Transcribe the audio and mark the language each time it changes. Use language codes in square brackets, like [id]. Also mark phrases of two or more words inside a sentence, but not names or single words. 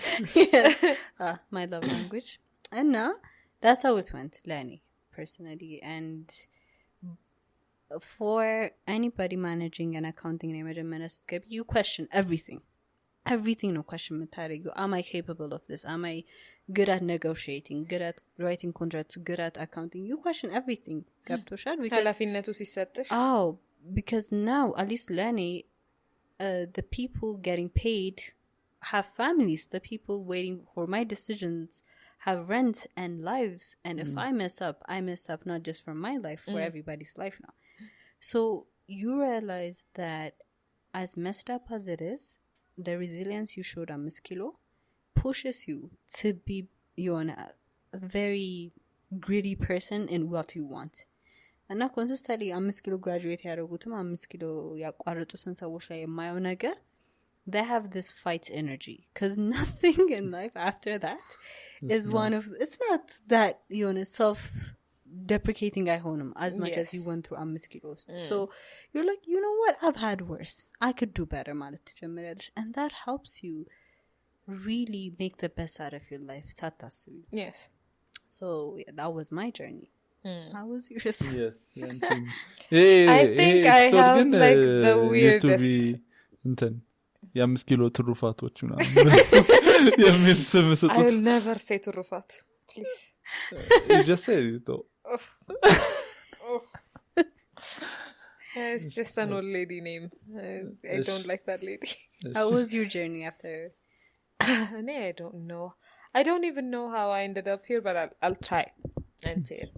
[en] my love language and now that's how it went Lenny personally and for anybody managing an accounting name you question everything no question የምታደርጊው am I capable of this, am I good at negotiating, good at writing contracts, good at accounting, you question everything ገብቶሻል because [am] ኃላፊነቱ ሲሰጥሽ [en] because now at least ለኔ the people getting paid have families, the people waiting for my decisions have rent and lives, and if I mess up not just for my life, for everybody's life now. So you realize that as messed up as it is, the resilience you showed on Miss Kilo pushes you to be a very gritty person in what you want. [am] እና ኮንሲስተንትሊ 5 ኪሎ ግራጁዌት ያደረጉትም 5 ኪሎ ያቋረጡትን ሰዎች ላይ የማየው ነገር [en] they have this fight energy because nothing in life after that is one of it's not that self deprecating አይሆንም as much as you went through 5 ኪሎ so you're like, you know what, I've had worse, I could do better [am] ማለት ትጀምሪያለሽ, [en] and that helps you really make the best out of your life ሳታስቢ. Yes. So yeah, that was my journey. How was yours? Yes. I think I have like the weirdest [am] የ5 ኪሎ ትሩፋቶች ምናምን የሚል ስም ስጡት. [en] I will never say ትሩፋት, please. You just said it though. It's just an old lady name. I don't like that lady. How was your journey after? I don't know. I don't even know how I ended up here, but I'll try and say it.